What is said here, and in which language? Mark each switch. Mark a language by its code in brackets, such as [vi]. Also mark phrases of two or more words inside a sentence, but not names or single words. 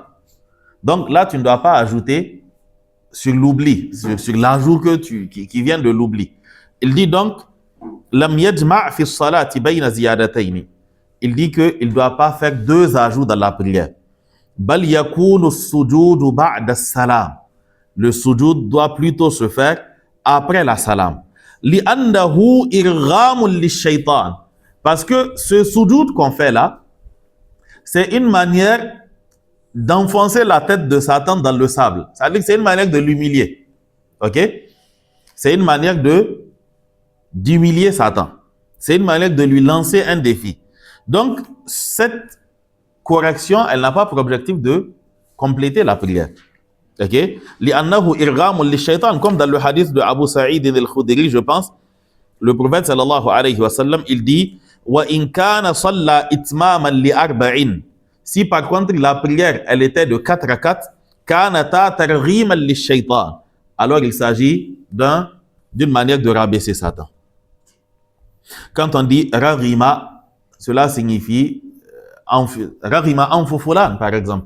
[fr] Donc là, tu ne dois pas ajouter sur l'oubli, sur l'ajout qui vient de l'oubli. Il dit donc, [ar] لم يجمع في صلاته بين زيادتين. [fr] Il dit qu'il ne doit pas faire 2 ajouts dans la prière. [ar] بل يكون السجود بعد السلام. [fr] Le sujoud doit plutôt se faire après la salam. [ar] لأنه إرغام للشيطان. [fr] Parce que ce sujoud qu'on fait là, c'est une manière d'enfoncer la tête de Satan dans le sable. C'est-à-dire que c'est une manière de l'humilier. OK? C'est une manière d'humilier Satan. C'est une manière de lui lancer un défi. Donc, cette correction, elle n'a pas pour objectif de compléter la prière. [ar] OK? لأنه إرغام للشيطان, [fr] comme dans le hadith de Abu Sa'id al-Khudri, je pense, le prophète [ar] صلى الله عليه وسلم, [fr] il dit [ar] وإن كان صلى إتماما لأربع. [fr] Si par contre la prière, elle était de 4 rakats, [ar] كانتا ترغيما للشيطان. [fr] Alors il s'agit d'une manière de rabaisser Satan. Quand on dit raghima, cela signifie [ar] رغم أنف فلان, [fr] par exemple.